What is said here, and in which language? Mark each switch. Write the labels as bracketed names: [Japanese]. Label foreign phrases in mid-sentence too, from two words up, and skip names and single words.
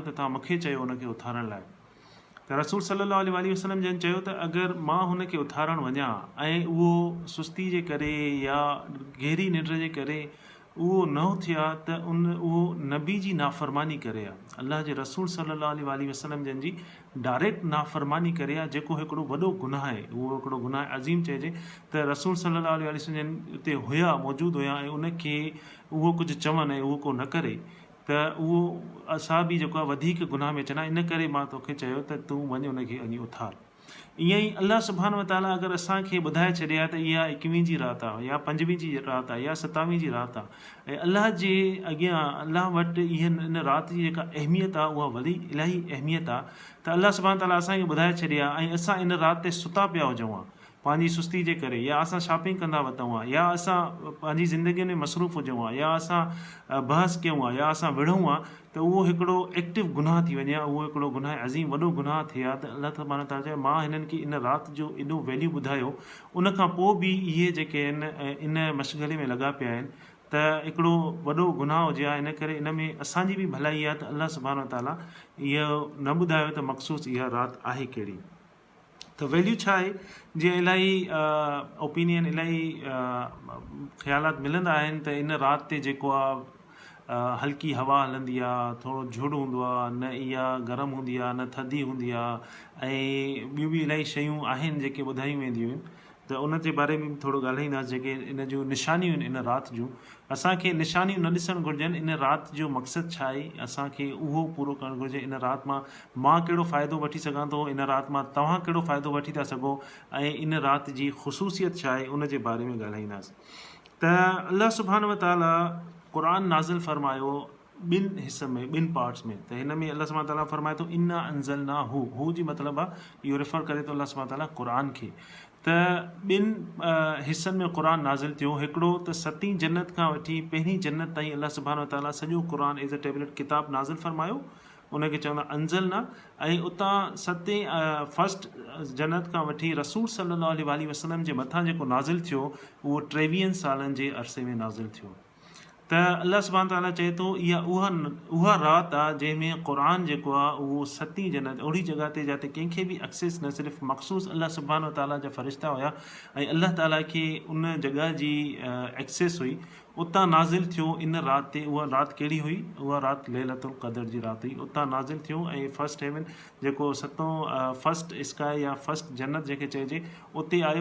[Sindhi] त तव्हां मूंखे चयो उनखे उथारण लाइ त रसूल [Arabic] صلى الله عليه وسلم [Sindhi] जन चयो त अगरि मां हुनखे उथारणु वञा ऐं उहो सुस्ती जे करे या गहरी निंड जे करे उहो न थिया त उहो नबी जी नाफ़रमानी करे आहे अल्लाह जे रसूल [Arabic] صلى الله عليه وسلم [Sindhi] जन जी डायरेक्ट नाफ़रमानी करे आहे जेको हिकिड़ो वॾो गुनाह आहे उहो हिकिड़ो गुनाह अज़ीम चइजे त रसूल [Arabic] صلى الله عليه وسلم [Sindhi] जन उते हुया मौजूदु हुया ऐं उनखे उहो कुझु चवनि ऐं उहो को न करे त उहो असां बि जेको आहे वधीक गुनाह में अचनि इन करे मां तोखे चयो त तूं वञ उनखे वञी उथार ईअं ई अल्लाह [Arabic] سبحانه وتعالى [Sindhi] अगरि असांखे ॿुधाए छॾिया त इहा 21 जी राति आहे या 25 जी राति आहे या 27 जी राति आहे ऐं अल्लाह जे अॻियां अल्लाह वटि इन राति जी जेका अहमियत आहे उहा वॾी इलाही अहमियत आहे त अल्लाह [Arabic] سبحانه وتعالى [Sindhi] असांखे ॿुधाए छॾिया ऐं असां इन राति ते सुता पिया हुजऊं हा पंहिंजी सुस्ती जे करे या असां शॉपिंग कंदा वतऊं आहे या असां पंहिंजी ज़िंदगीअ में मसरूफ़ हुजऊं आहे या असां बहस कयूं आहे या असां विढ़ूं आहे त उहो हिकिड़ो एक्टिव गुनाह थी वञे उहो हिकिड़ो गुनाह अज़ीम वॾो गुनाह थिए हा त अल्लाह [Arabic] سبحانه وتعالى [Sindhi] चयो मां हिननि खे इन राति जो एॾो वैल्यू ॿुधायो उनखां पोइ बि इहे जेके आहिनि इन मशग़ले में लॻा पिया आहिनि त हिकिड़ो वॾो गुनाह हुजे हा इन करे इन में असांजी बि भलाई आहे त अल्लाह [Arabic] سبحانه وتعالى [Sindhi] इहो न ॿुधायो त मख़सूसु इहा राति आहे कहिड़ी त वैल्यू छा आहे, जीअं इलाही ओपिनियन, इलाही ख़्यालात मिलंदा आहिनि त इन राति ते जेको आहे हल्की हवा हलंदी आहे, थोरो झुड़ हूंदो आहे, न इहा गरम हूंदी आहे न थधी हूंदी आहे, ऐं ॿियूं बि इलाही शयूं आहिनि जेके ॿुधायूं वेंदियूं आहिनि। त उन जे बारे में बि थोरो ॻाल्हाईंदासीं, जेके इन जूं निशानियूं आहिनि इन राति जूं। असांखे निशानियूं न ॾिसणु घुरिजनि, इन राति जो मक़सदु छा आहे असांखे उहो पूरो करणु घुरिजे। इन राति मां कहिड़ो फ़ाइदो वठी सघां थो, इन राति मां तव्हां कहिड़ो फ़ाइदो वठी था सघो, ऐं इन राति जी ख़ुशूसियत छा आहे उन जे बारे में ॻाल्हाईंदासीं। त अल्लाह [Arabic] سبحانه وتعالى [Sindhi] क़ुरान नाज़िल फरमायो ॿिनि हिसनि में, ॿिनि पार्ट्स में। त हिन में अल्लाह [Arabic] سبحانه وتعالى [Sindhi] फरमाए थो [Arabic] إنا أنزلناه, [Sindhi] हू जी मतिलबु आहे इहो रेफर करे थो अल्लाह [Arabic] سبحانه وتعالى [Sindhi] क़ुरान खे। त ॿिनि हिसनि में क़ुरान नाज़िल थियो। हिकिड़ो त 7 जन्नत खां वठी पहिरीं जन्नत ताईं अल्लाह [Arabic] سبحانه وتعالى [Sindhi] सॼो क़ुरान [English] as a tablet [Sindhi] किताब नाज़िल फरमायो, उनखे चवंदा अंज़लना। ऐं उतां 7 फस्ट जन्नत खां वठी रसूल [Arabic] صلى الله عليه وسلم [Sindhi] जे मथां जेको नाज़िल थियो उहो 23 सालनि जे अरसे में नाज़िल थियो। त अल्लाह [Arabic] سبحانه وتعالى [Sindhi] चए थो इहा उहा राति आहे जंहिंमें क़ुरान जेको आहे उहो 7 जन्नत, ओड़ी जॻह ते जिते कंहिंखे बि एक्सेस न, सिर्फ़ु मख़सूस अल्लाह [Arabic] سبحانه وتعالى [Sindhi] जा फ़रिश्ता हुया ऐं अल्लाह ताला खे उन जॻह जी एक्सेस हुई, उतां नाज़िल थियो इन राति ते। उहा राति कहिड़ी हुई? उहा राति लैलतुल क़द्र जी राति हुई। उतां नाज़िल थियो ऐं [English] first heaven [Sindhi] जेको 7 [English] first sky [Sindhi] या फस्ट जन्नत जेके चइजे, उते आयो।